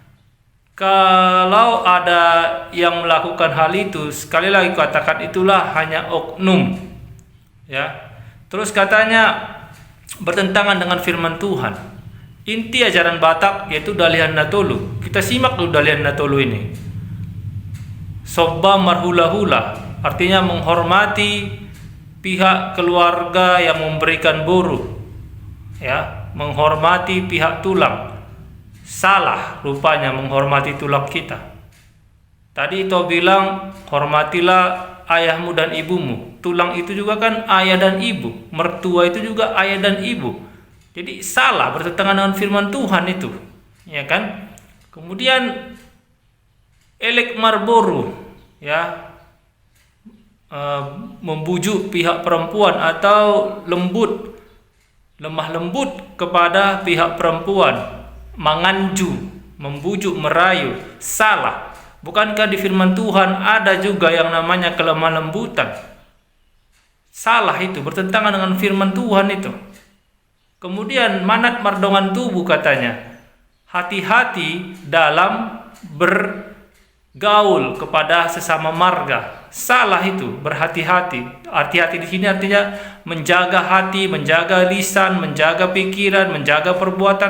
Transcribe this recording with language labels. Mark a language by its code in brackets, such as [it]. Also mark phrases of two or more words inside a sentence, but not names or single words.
[id] Kalau ada yang melakukan hal itu, sekali lagi katakan itulah hanya oknum, ya. Terus katanya bertentangan dengan firman Tuhan. Inti ajaran Batak yaitu Dalihan Natolu. Kita simak dulu Dalihan Natolu ini. [bbc] Sobba marhula-hula, [id] artinya menghormati pihak keluarga yang memberikan boru, ya, menghormati pihak tulang. Salah rupanya menghormati tulang kita. Tadi itu bilang hormatilah ayahmu dan ibumu. Tulang itu juga kan ayah dan ibu. Mertua itu juga ayah dan ibu. Jadi salah, bertentangan dengan firman Tuhan itu, ya kan? Kemudian [bbc] elek marboru, [id] ya, membujuk pihak perempuan atau lemah lembut kepada pihak perempuan. Manganju, membujuk, merayu, salah. Bukankah di firman Tuhan ada juga yang namanya kelemah lembutan? Salah itu, bertentangan dengan firman Tuhan itu. Kemudian [bbc] manat mardongan tubuh [id] katanya. Hati-hati dalam bergaul kepada sesama marga. Salah itu, berhati-hati. Hati-hati di sini artinya menjaga hati, menjaga lisan, menjaga pikiran, menjaga perbuatan.